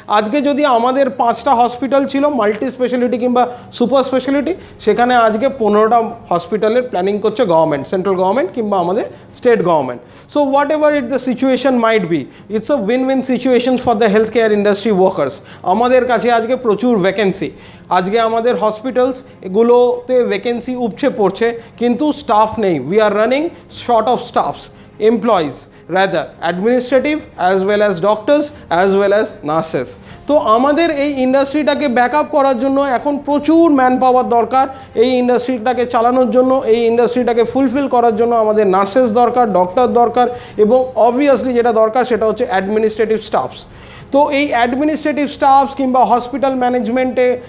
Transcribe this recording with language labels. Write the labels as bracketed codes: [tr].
[bn] আজকে যদি আমাদের 5টা হসপিটাল ছিল মাল্টি স্পেশালিটি কিংবা সুপার স্পেশালিটি, সেখানে আজকে 15টা হসপিটালের প্ল্যানিং করছে গভর্নমেন্ট, সেন্ট্রাল গভর্নমেন্ট কিংবা আমাদের state government. [en] So whatever it the situation might be, it's a win win situation for the health care industry workers. [bn] আমাদের কাছে আজকে প্রচুর ভ্যাকেন্সি, আজকে আমাদের হসপিটালস এগুলোতে ভ্যাকেন্সি উপচে পড়ছে, কিন্তু স্টাফ নেই। [en] We are running short of staffs, employees rather administrative as well as doctors as well as nurses। [bn] তো আমাদের এই ইন্ডাস্ট্রিটাকে ব্যাকআপ করার জন্য এখন প্রচুর ম্যান পাওয়ার দরকার। এই ইন্ডাস্ট্রিটাকে চালানোর জন্য, এই ইন্ডাস্ট্রিটাকে ফুলফিল করার জন্য আমাদের নার্সেস দরকার, ডক্টর দরকার, এবং অবভিয়াসলি যেটা দরকার সেটা হচ্ছে অ্যাডমিনিস্ট্রেটিভ স্টাফস। তো এই অ্যাডমিনিস্ট্রেটিভ স্টাফস কিংবা হসপিটাল ম্যানেজমেন্টে